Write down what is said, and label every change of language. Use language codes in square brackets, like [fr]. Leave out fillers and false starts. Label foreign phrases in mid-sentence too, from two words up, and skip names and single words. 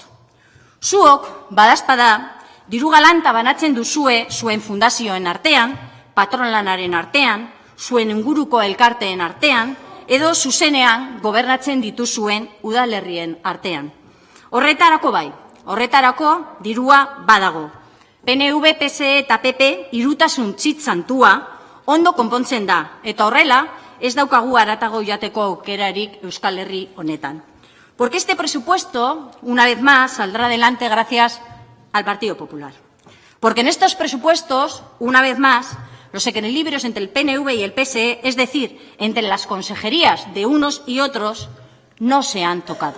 [eu] Zuok, badazpada, diru galanta banatzen duzue zuen fundazioen artean, patronlanaren artean, zuen inguruko elkarteen artean, edo zuzenean gobernatzen dituzuen udalerrien artean. Horretarako bai, horretarako dirua badago. PNV, PSE eta PP irutasun txitzantua ondo konpontzen da, eta horrela ez daukagu haratago joateko aukerarik Euskal Herri honetan. [es] Porque este presupuesto, una vez más, saldrá adelante gracias al Partido Popular. Porque en estos presupuestos, una vez más, los equilibrios entre el PNV y el PSE, es decir, entre las consejerías de unos y otros, no se han tocado.